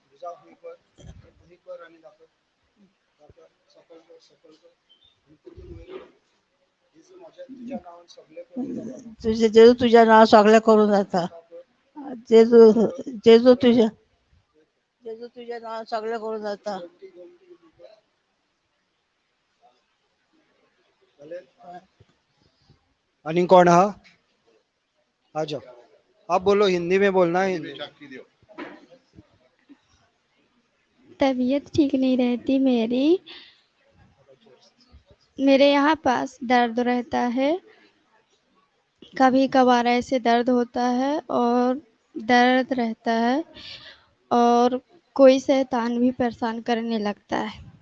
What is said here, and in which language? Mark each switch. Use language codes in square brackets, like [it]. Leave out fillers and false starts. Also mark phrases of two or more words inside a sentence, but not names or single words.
[kok] तुझे जेजू तुझ्या नांव सगळें करूं जाता. जेजू जेजू तुझ्या जेजू तुझ्या नांव सगळें करूं जाता. [hi] आणि कौन हा आ जाओ आप बोलो हिंदी में बोलना है हिंदी. तबीयत ठीक नहीं रहती मेरे यहाँ पास दर्द रहता है कभी कभार ऐसे दर्द होता है और दर्द रहता है और कोई शैतान भी परेशान करने लगता है.